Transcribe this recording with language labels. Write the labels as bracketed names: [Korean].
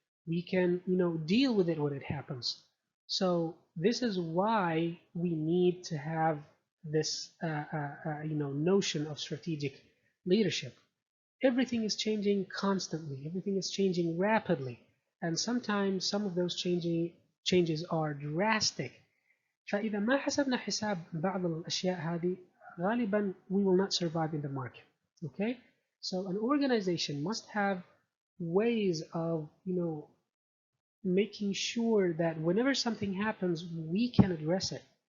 [English] We can, deal with it when it happens. So this is why we need to have this, notion of strategic leadership. Everything is changing constantly. Everything is changing rapidly. And sometimes some of those changes are drastic. [Arabic] فإذا ما حسبنا حساب بعض الأشياء هذه غالبا [English] we will not survive in the market. Okay? So an organization must have ways of, making sure that whenever something happens, we can address it.